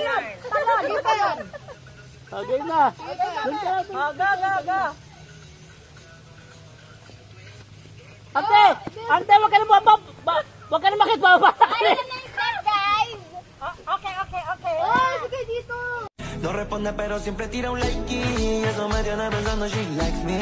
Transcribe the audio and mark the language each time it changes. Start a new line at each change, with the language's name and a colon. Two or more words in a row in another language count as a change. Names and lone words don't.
Filipino: Lagi pa yan. Okay na. Aga. Ante! Ante, wag ka na wag ka na makipababa. Ayun na yung step, guys. Okay. Oh, sige dito.
Spanish: No responde pero siempre tira un like y eso me tiene pensando
English: she likes me.